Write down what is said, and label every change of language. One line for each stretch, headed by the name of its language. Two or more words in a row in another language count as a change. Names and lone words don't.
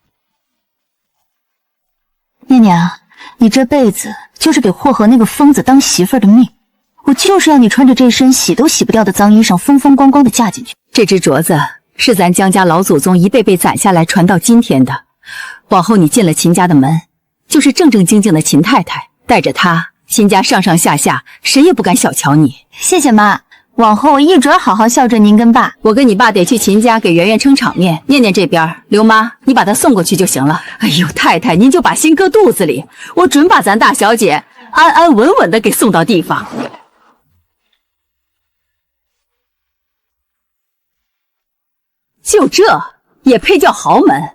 Chinese: 念念啊，你這輩子就是給霍和那個瘋子當媳婦兒的命，我就是要你穿着這身洗都洗不掉的髒衣裳，風風光光的嫁進去。這隻鐲子是咱江家老祖宗一輩輩攢下來傳到今天的，往後你進了秦家的門，就是正正經經的秦太太，帶着它，秦家上上下下誰也不敢小瞧你。謝謝媽，往後我一準好好孝順您跟爸。我跟你爸得去秦家給圓圓撐場面，念念這邊，劉媽你把她送過去就行了。哎呦，太太您就把心擱肚子裡，我準把咱大小姐安安穩穩的給送到地方。就這也配叫豪門？